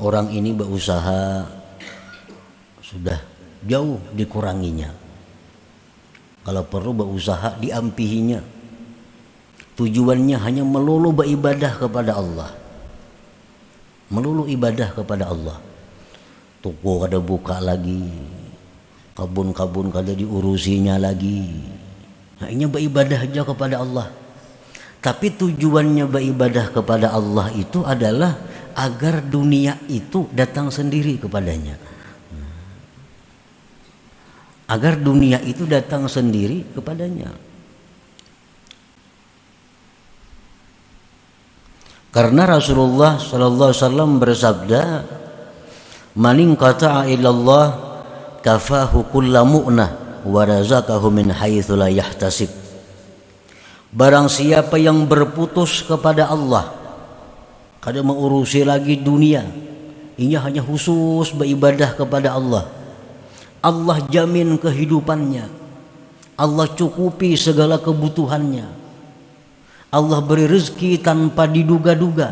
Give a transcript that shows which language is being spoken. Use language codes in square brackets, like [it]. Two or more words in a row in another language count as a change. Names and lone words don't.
[id] orang ini berusaha sudah jauh dikuranginya. Kalau perlu berusaha diampihinya. Tujuannya hanya melulu beribadah kepada Allah. Melulu ibadah kepada Allah. [bjn] Toko kada buka lagi, kabun-kabun kada diurusinya lagi. [id] Hanya beribadah aja kepada Allah. Tapi tujuannya beribadah kepada Allah itu adalah agar dunia itu datang sendiri kepadanya. Agar dunia itu datang sendiri kepadanya. Karena Rasulullah [ar] صلى الله عليه وسلم [id] bersabda, [ar] "من انقطع إلى الله كفاه كل مؤنة ورزقه من حيث لا يحتسب." [id] Barang siapa yang berputus kepada Allah, kada mengurusi lagi dunia, ini hanya khusus beribadah kepada Allah. Allah jamin kehidupannya. Allah cukupi segala kebutuhannya. Allah beri rezeki tanpa diduga-duga.